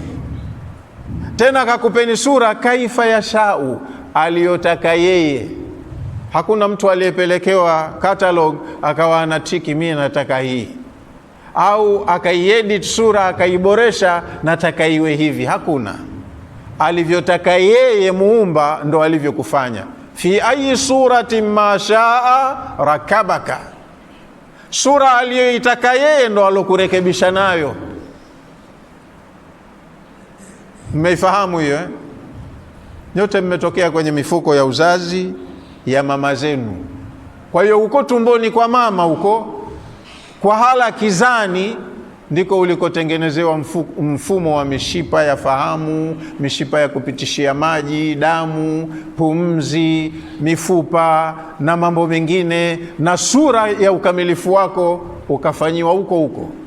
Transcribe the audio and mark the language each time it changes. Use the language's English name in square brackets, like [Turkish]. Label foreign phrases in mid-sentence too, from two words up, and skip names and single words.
[Swahili] Tena akakupeni sura [Arabic] كيف يشاء, [Swahili] aliyotaka yeye. Hakuna mtu aliyepelekewa catalog akawa anatiki mimi nataka hii, au akaiedit sura akaiboresha nataka iwe hivi. Hakuna. Alivyotaka yeye muumba ndo alivyokufanya. [Arabic] في أي صورة ما شاء ركبك, [Swahili] sura aliyoitaka yeye ndo alokurekebisha nayo. Mmeifahamu hiyo eh? Nyote mmetokea kwenye mifuko ya uzazi ya mama zenu. Kwa hiyo uko tumboni kwa mama, huko kwa hala kizani ndiko ulikotengenezewa mfumo wa mishipa ya fahamu, mishipa ya kupitishia maji, damu, pumzi, mifupa na mambo mengine, na sura ya ukamilifu wako ukafanyiwa huko.